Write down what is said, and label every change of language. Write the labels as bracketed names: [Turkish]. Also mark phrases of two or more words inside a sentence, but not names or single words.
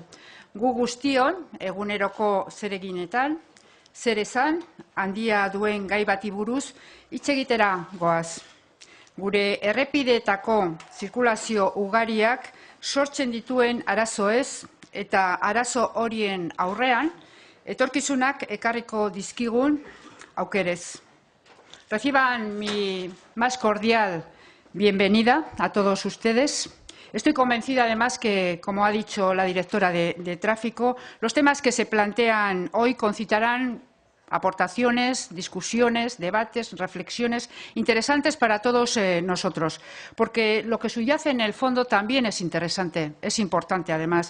[Basque] Gu guztion eguneroko zereginetan, zer esan, handia duen gai bati buruz hitz egitera goaz. Gure errepideetako zirkulazio ugariak sortzen dituen arazoez eta arazo horien aurrean, etorkizunak ekarriko dizkigun aukerez. [Spanish] Reciban mi más cordial bienvenida a todos ustedes. Estoy convencida, además, que, como ha dicho la directora de Tráfico, los temas que se plantean hoy concitarán aportaciones, discusiones, debates, reflexiones interesantes para todos nosotros, porque lo que subyace en el fondo también es interesante, es importante además.